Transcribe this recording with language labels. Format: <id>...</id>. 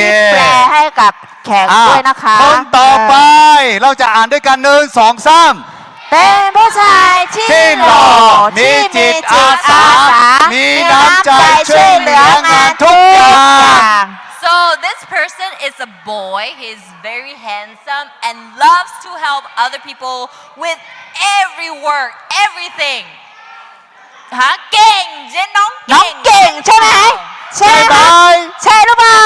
<th>กี้แปลให้กับแขกด้วยนะคะ คนต่อไปเราจะอ่านด้วยกัน1 2 3 เป็นผู้ชายที่ ที่ห ห ล่ ล่ อ อ มี ที่ จิ มี ต จิ อา ต สา อาสา มีน้ำใจช่วยเหลืองานทุกอย่าง</th> <en>So this person is a boy. He's very handsome and loves to help other people with every work, everything.</en> <th>ฮะเก่งเจ๊น้อง น้อง เก่ง เก่งใช่ไหมใช่ไหมใช่หรือเปล่า</th>